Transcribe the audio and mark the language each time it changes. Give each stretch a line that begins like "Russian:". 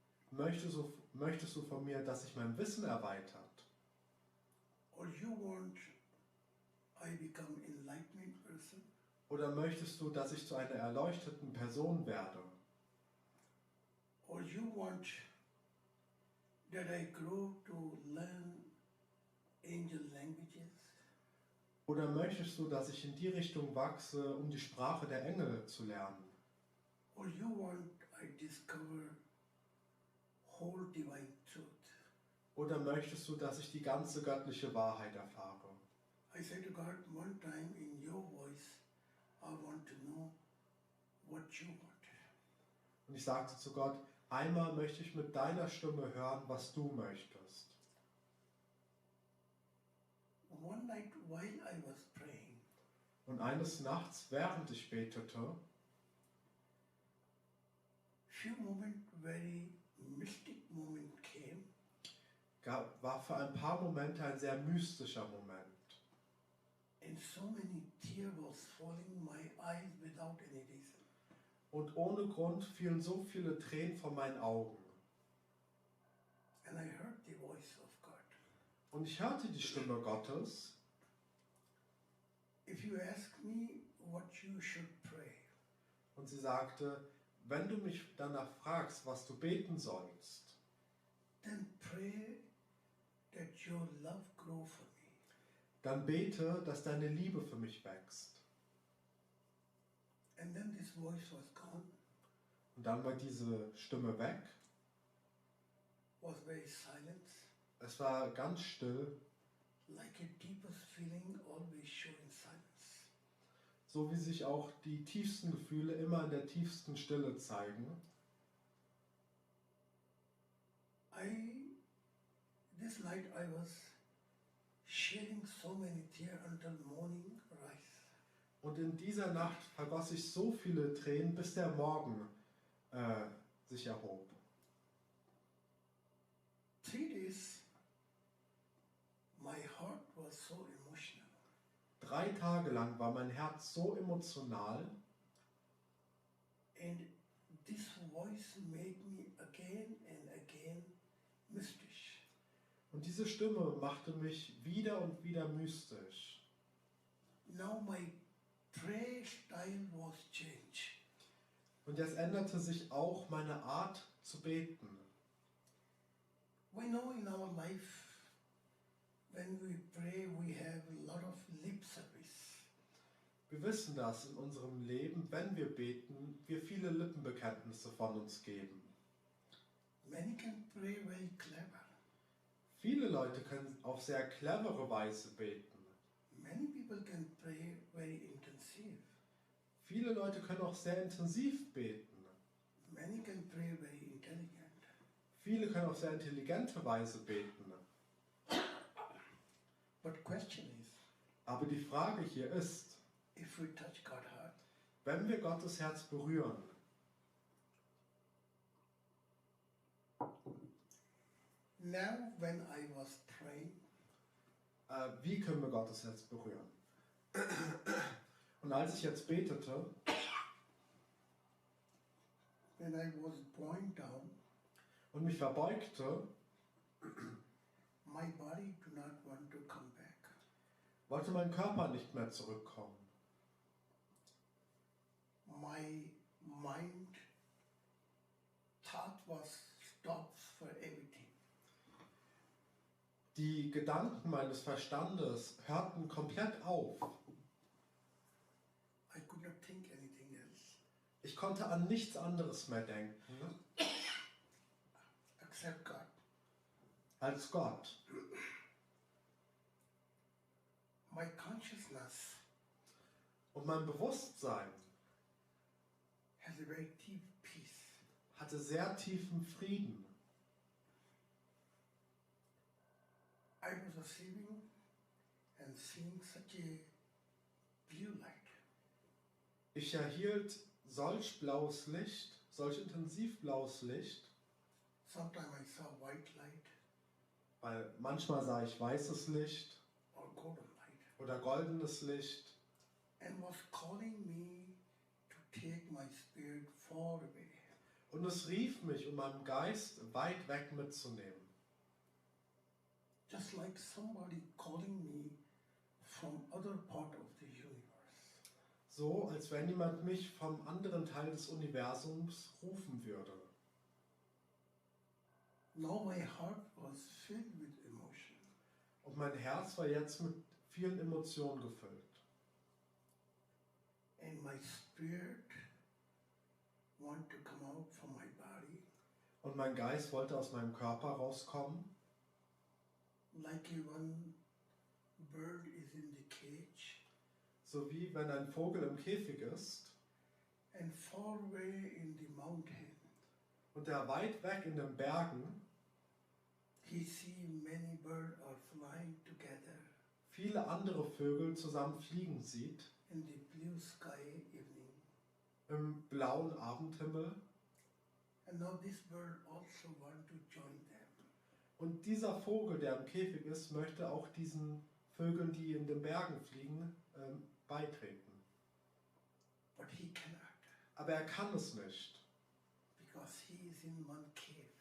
German: Möchtest du von mir, dass sich mein Wissen erweitert?
English: Or you want I become enlightened person?
German: Oder möchtest du, dass ich zu einer erleuchteten Person werde?
English: Or you want that I grow to learn angel languages?
German: Oder möchtest du, dass ich in die Richtung wachse, um die Sprache der Engel zu lernen?
English: Or you want I discover whole divine truth?
German: Oder möchtest du, dass ich die ganze göttliche Wahrheit erfahre?
English: I said to God one time in your voice, I want to know what you want.
German: Und ich sagte zu Gott, einmal möchte ich mit deiner Stimme hören, was du möchtest.
English: One night while I was praying,
German: Und eines Nachts, während ich betete,
English: few moment very mystic moment came,
German: war für ein paar Momente ein sehr mystischer Moment.
English: and so many tears was falling my eyes without any reason.
German: Und ohne Grund fielen so viele Tränen von meinen Augen.
English: And I heard the voice of God.
German: Und ich hörte die Stimme Gottes.
English: If you ask me what you should pray,
German: Und sie sagte, wenn du mich danach fragst, was du beten sollst,
English: then pray that your love grow for me.
German: Dann bete, dass deine Liebe für mich wächst.
English: And then this voice was gone,
German: Und dann war diese Stimme weg.
English: was very silent,
German: Es war ganz still,
English: like a deepest feeling always show in silence.
German: so wie sich auch die tiefsten Gefühle immer in der tiefsten Stille zeigen.
English: This night I was shedding so many tears until morning rise.
German: Und in dieser Nacht vergoss ich so viele Tränen, bis der Morgen sich erhob.
English: 3 days, my heart was so emotional.
German: 3 Tage lang war mein Herz so emotional
English: And this voice made me again and again mystish.
German: und diese Stimme machte mich wieder und wieder mystisch.
English: Now my prayer style was changed.
German: Und jetzt änderte sich auch meine Art zu beten.
English: We know in our life, when we pray, we have a lot of lip service.
German: Wir wissen, dass in unserem Leben, wenn wir beten, wir viele Lippenbekenntnisse von uns geben.
English: Many can pray very clever.
German: Viele Leute können auf sehr clevere Weise beten.
English: Many people can pray very intensive.
German: Viele Leute können auch sehr intensiv beten.
English: Many can pray very intelligent.
German: Viele können auf sehr intelligente Weise beten.
English: But question is,
German: Aber die Frage hier ist,
English: if we touch God's heart,
German: wenn wir Gottes Herz berühren,
English: now when I was praying,
German: wie können wir Gottes Herz berühren? Und als ich jetzt betete,
English: when I was bowing down,
German: und mich verbeugte,
English: my body do not want to come back.
German: wollte mein Körper nicht mehr zurückkommen.
English: My mind thought was stops for everything.
German: Die Gedanken meines Verstandes hörten komplett auf.
English: I could not think anything else
German: Ich konnte an nichts anderes mehr denken
English: except God.
German: als Gott.
English: My consciousness
German: Und mein Bewusstsein
English: has a very deep peace.
German: hatte sehr tiefen Frieden.
English: I was receiving and seeing such a blue light.
German: Ich erhielt solch blaues Licht, solch intensiv blaues Licht,
English: Sometimes I saw white light
German: weil manchmal sah ich weißes Licht
English: or golden light
German: oder goldenes Licht
English: and was calling me to take my spirit far away.
German: und es rief mich, um meinen Geist weit weg mitzunehmen.
English: Just like somebody calling me from other part of the universe.
German: So, als wenn jemand mich vom anderen Teil des Universums rufen würde.
English: Now my heart was filled with emotion.
German: Und mein Herz war jetzt mit vielen Emotionen gefüllt.
English: And my spirit want to come out from my body
German: Und mein Geist wollte aus meinem Körper rauskommen,
English: like a one bird is in the cage
German: so wie wenn ein Vogel im Käfig ist
English: and far away in the mountain
German: und der weit weg in den Bergen
English: he see many birds are flying together
German: viele andere Vögel zusammen fliegen sieht,
English: in the blue sky evening.
German: im blauen Abendhimmel.
English: And now this bird also want to join them.
German: Und dieser Vogel, der im Käfig ist, möchte auch diesen Vögeln, die in den Bergen fliegen, beitreten.
English: But he cannot
German: Aber er kann es nicht,
English: because he is in one cave.